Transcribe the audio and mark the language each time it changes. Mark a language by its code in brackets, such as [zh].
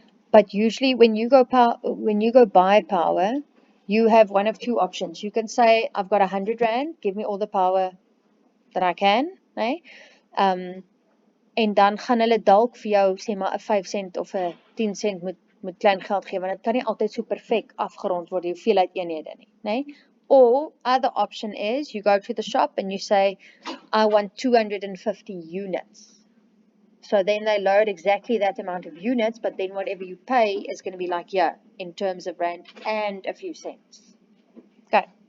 [en] But usually when you go buy power, you have one of two options. You can say, I've got 100 rand, give me all the power that I can, nee? [af] En dan gaan hulle dalk vir jou sê maar 'n 5 cent of 'n 10 cent moet moet klein geld gee, want dit kan nie altyd so perfek afgerond word, die hoeveelheid eenhede nie, nee? [en] Or, other option is, you go to the shop and you say, I want 250 units. So then they load exactly that amount of units, but then whatever you pay is going to be like here, in terms of rand and a few cents. Okay.